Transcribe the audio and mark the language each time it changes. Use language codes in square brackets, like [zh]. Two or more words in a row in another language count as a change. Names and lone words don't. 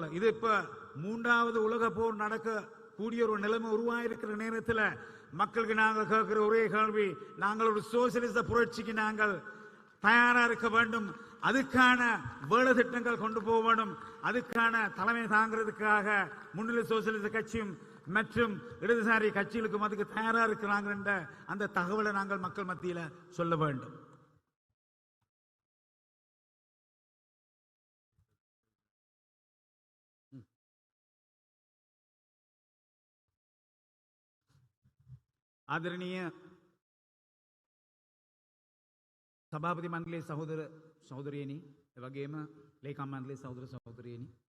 [ta] இது இப்ப 3வது உலக போர் நடக்க கூடிய ஒரு நிலைமை உருவாயிருக்கிற நேரத்தில் மக்களுக்கு நாங்கள் கேட்கிற ஒரே கேள்வி, நாங்கள் ஒரு சோசியலிச புரட்சிக்கு நாங்கள் தயாரா இருக்க வேண்டும். அதுக்கான வேலை திட்டங்கள் கொண்டு போக வேண்டும். அதுக்கான தலைமை தாங்கிறதுக்காக முன்னிலை சோசியலிச கட்சியும் மற்றும் இடதுசாரி கட்சிகளுக்கும் அதுக்கு தயாரா இருக்கிறாங்க என்ற அந்த தகவலை நாங்கள் மக்கள் மத்தியில சொல்ல வேண்டும். [si] ආදරණීය සභාපති මණ්ඩලයේ සහෝදර සහෝදරියනි, එවැගේම ලේකම් මණ්ඩලයේ සහෝදර සහෝදරියනි,